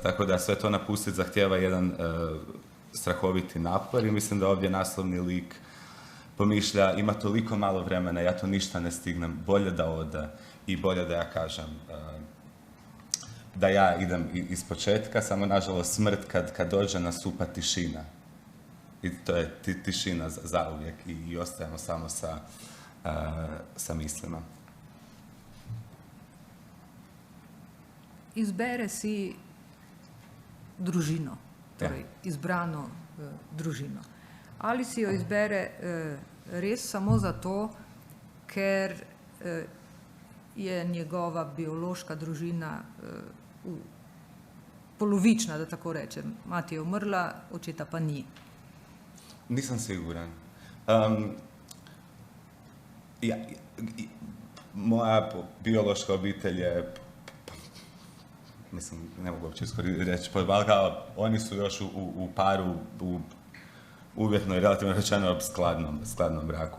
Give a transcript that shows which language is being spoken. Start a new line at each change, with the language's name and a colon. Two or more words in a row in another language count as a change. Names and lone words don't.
Croatian: Tako da sve to napustiti zahtijeva jedan strahoviti napor i mislim da ovdje naslovni lik pomišlja, ima toliko malo vremena, ja to ništa ne stignem, bolje da ode i bolje da ja kažem da ja idem iz početka, samo nažalost smrt kad dođe nasupa tišina. I to je tišina zauvijek i ostajemo samo sa mislima.
Slovenian: Izbere si družino, torej izbrano družino. Ali si jo izbere res samo zato, ker je njegova biološka družina polovična, da tako rečem. Mati je umrla, očeta pa ni.
Croatian: Nisam siguran. Moja biološka obitelj je, mislim, ne mogu uopće reći, kao oni su još u paru, u uvjetno i relativno rečeno skladnom braku.